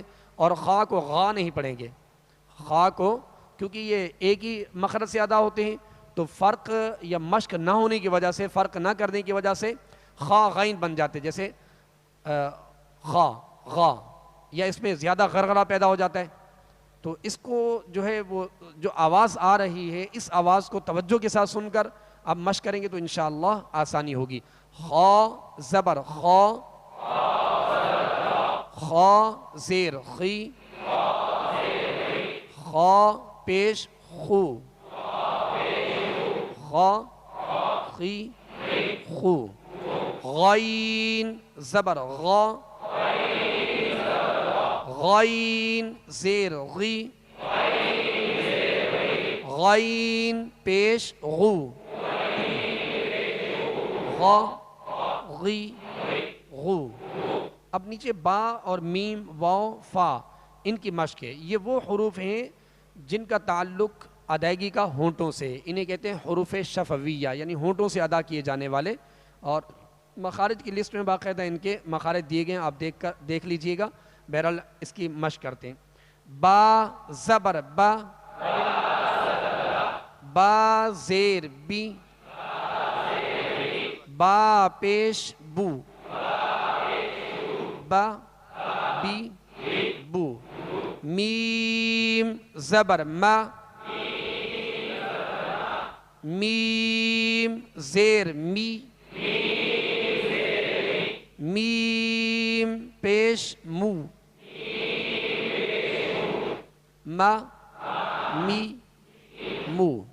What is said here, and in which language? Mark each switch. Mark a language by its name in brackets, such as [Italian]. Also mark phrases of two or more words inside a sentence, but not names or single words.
[Urdu] اور خا کو غا نہیں پڑھیں گے. خا کو کیونکہ یہ ایک ہی مخرج سے ادا ہوتے ہیں تو فرق یا مشق نہ ہونے کی وجہ سے، فرق نہ کرنے کی وجہ سے خا غین بن جاتے. جیسے خا غا، یا اس میں زیادہ غرغرہ پیدا ہو جاتا ہے. تو اس کو جو ہے وہ جو آواز آ رہی ہے اس آواز کو توجہ کے ساتھ سن کر اب مشق کریں گے تو انشاءاللہ آسانی ہوگی. خا زبر خا، خا زیر خی، خا پیش خو، خا خی خو. غین زبر غا، غین زیر غی، غین پیش غو، غا غی غو. اب نیچے با اور میم واو فا ان کی مشق ہے. یہ وہ حروف ہیں جن کا تعلق ادائیگی کا ہونٹوں سے، انہیں کہتے ہیں حروف شفویہ، یعنی ہونٹوں سے ادا کیے جانے والے. اور مخارج کی لسٹ میں باقاعدہ ان کے مخارج دیے گئے ہیں، آپ دیکھ لیجئے گا. بہرحال اس کی مشق کرتے ہیں. با زبر با، با زیر بی، با پیش بو، با بی بو. میم زبر ما، میم زیر می، میم پیش مو، ما می مو.